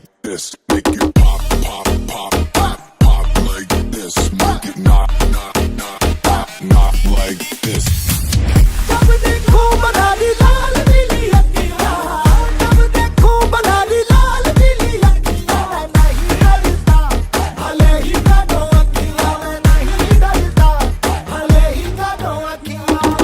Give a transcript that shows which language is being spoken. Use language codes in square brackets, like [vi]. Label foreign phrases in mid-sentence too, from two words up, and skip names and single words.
[en] this, make it pop, pop, pop, pop, pop like this, make it not like this. [hi] जब देखो बनाली लाल पीली अखियाँ, जब देखो बनाली लाल पीली अखियाँ, मैं नहीं डरता, भले ही काटो अखियाँ, मैं नहीं डरता, भले ही काटो अखियाँ।